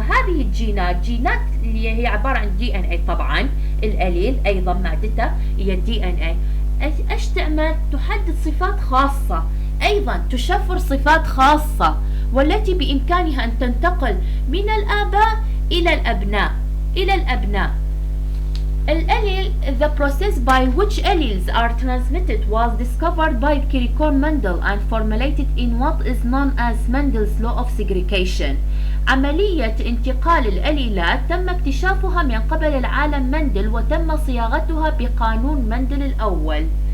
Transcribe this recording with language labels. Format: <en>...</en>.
<ar>هذه الجينات اللي هي عبارة عن DNA طبعا. الأليل أيضا مادتها هي DNA. ايش تعمل؟ تحدد صفات خاصة، أيضا تشفر صفات خاصة والتي بإمكانها أن تنتقل من الآباء إلى الأبناء.</ar> <en>الأليل, the process by which alleles are transmitted was discovered by Kirikor Mendel and formulated in what is known as Mendel's law of segregation.</en> <ar>عملية انتقال الأليلات تم اكتشافها من قبل العالم مندل وتم صياغتها بقانون مندل الأول.</ar>